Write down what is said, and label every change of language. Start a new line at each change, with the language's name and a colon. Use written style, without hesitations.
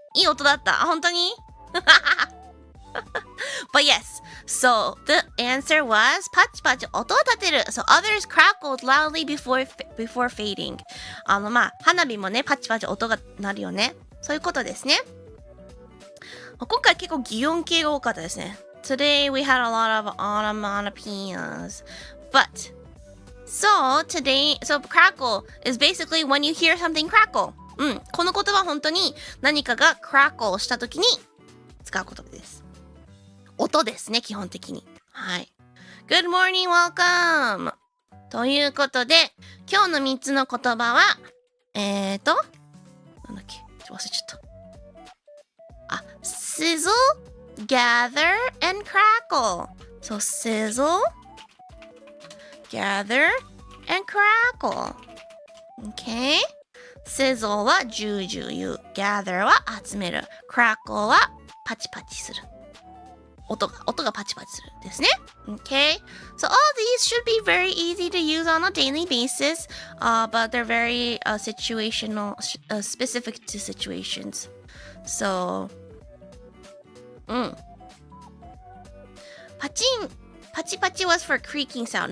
Japanese: いい音だった。本当に
English: But yes, so the answer was
Japanese: パチパチ音を立てる。
English: So others crackled loudly before fading.
Japanese: 花火もね、パチパチ音が鳴るよね。そういうことですね。今回結構擬音系が多かったですね。
English: Today we had a lot of onomatopoeias. But, so crackle is basically when you hear something crackle.
Japanese: この言葉は本当に何かが crackle したときに使う言葉です。音ですね、基本的に。はい。
English: Good morning, welcome!
Japanese: ということで、今日の3つの言葉は、なんだっけ？忘れちゃった。
English: sizzle, gather, and crackle. So, sizzle, gather, and crackle. Okay?
Japanese: sizzle はジュージュー言う。gather は集める。 crackle はパチパチする。音がパチパチするですね。
English: Okay? So all these should be very easy to use on a daily basis, but they're very situational, specific to situations. So, パチパチ was for creaking sound.